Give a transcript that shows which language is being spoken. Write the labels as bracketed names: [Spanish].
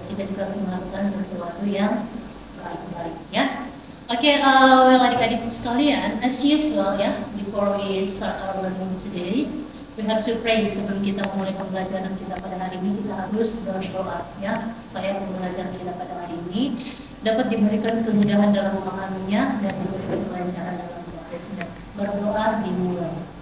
[Indonesian] Kita juga harus melakukan sesuatu yang baik-baik ya. [English] Okay, well [Indonesian] adik-adik sekalian, [English] as usual ya, before we start our learning today, we have to pray. [Indonesian] Sebelum kita mulai pembelajaran kita pada hari ini, kita harus berdoa ya, supaya pembelajaran kita pada hari ini dapat diberikan kemudahan dalam memahaminya dan diberikan kelancaran dalam prosesnya. Berdoa dimulai.